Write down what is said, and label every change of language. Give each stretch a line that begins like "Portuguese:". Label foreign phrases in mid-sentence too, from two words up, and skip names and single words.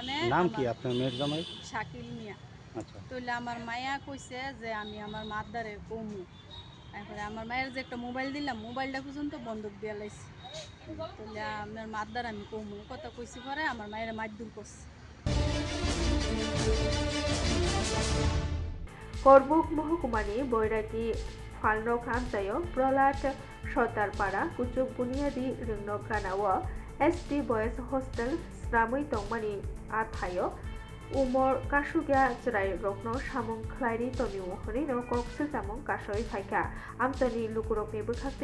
Bangla: নাম কি আপনার মেয়ের জামাই? শাকিল মিয়া। আচ্ছা তাহলে আমার মায়া কইছে যে আমি আমার মাদারে কমু তারপরে আমার মায়ের যে একটা মোবাইল দিলাম মোবাইলটা পর্যন্ত বন্ধক দিয়ে লাইছি তাহলে আমার মাদার আমি কমু কথা কইছি পরে আমার মায়ের মারধর করছে।
Kok Borok: Korbuk Mahkumani Boirati Falnok Amtayo Prolat Shotarpara Kuchuk Bunyadi Ringnok Kanawa SD Boys Hostel Snamui Tongmani Athayo umor kasugia jrai rokno samung khlairi toni uhri no kokse samung kasoi phaika amtani lukurokni bukhakte